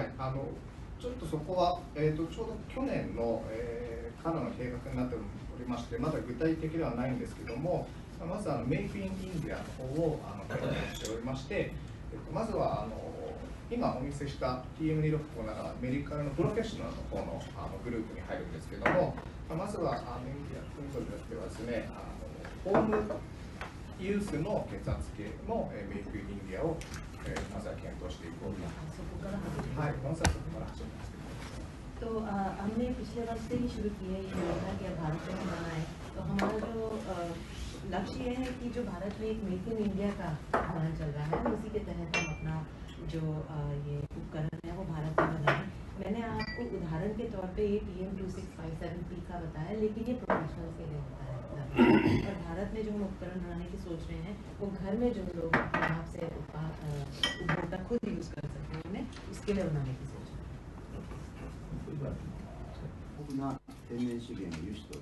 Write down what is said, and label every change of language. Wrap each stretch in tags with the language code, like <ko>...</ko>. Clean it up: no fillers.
<ja>はい、ちょっとそこは、ちょうど去年の、からの計画になっておりまして、まだ具体的ではないんですけども、まずメイクインインディアの方を計画しておりまして、まずは今お見せした TM265 ならメディカルのプロフェッショナルの方のグループに入るんですけども、まずはインディアクリニカルではですね、ホームユースの血圧計のメイクインインディアをまずは検討していこうと。はい、まずはそこから始めます。</ja> <hi>तो हमने पिछले वर्ष से ही शुरू की है ये योजना कि भारत में बनाना है। तो हमारा जो लक्ष्य ये है कि जो भारत में एक मेक इन इंडिया का अभियान चल रहा है, उसी के तहत हम अपना जो ये उपकरण है वो भारत में बनाएं। मैंने आपको उदाहरण के तौर पे ये TM2657P का बताया, लेकिन ये प्रोफेशनल के लिए होता है। और भारत में जो हम उपकरण बनाने की सोच रहे हैं वो घर में जो लोग अपने आप से उपभोक्ता खुद यूज़ कर सकते हैं, उसके लिए बनाने की सोच रहे हैं।</hi> <ja>豊富な天然資源の輸出と</ja>